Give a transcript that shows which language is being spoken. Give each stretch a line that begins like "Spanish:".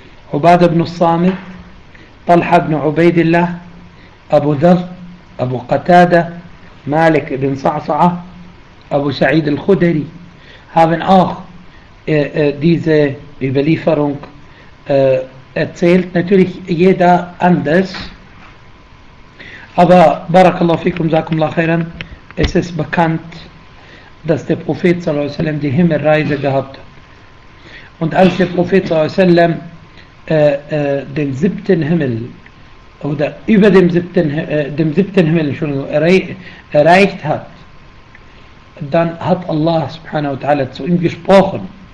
Arabic: Ubad ibn Samit, Talha ibn Ubaidillah, أبو ذر، أبو قتادة، مالك بن صعصعة، أبو سعيد الخدري.
German: haben auch diese Überlieferung erzählt. Natürlich jeder anders.
Arabic: Aber بارك الله فيكم جزاكم الله خيرا.
German: Es ist bekannt, dass der Prophet
Arabic: صلى الله عليه وسلم
German: die Himmelreise gehabt hat. Und als der Prophet
Arabic: صلى الله عليه وسلم
German: den siebten Himmel oder über dem siebten Himmel schon erreicht hat, dann hat Allah
Arabic: subhanahu wa ta'ala
German: zu ihm gesprochen.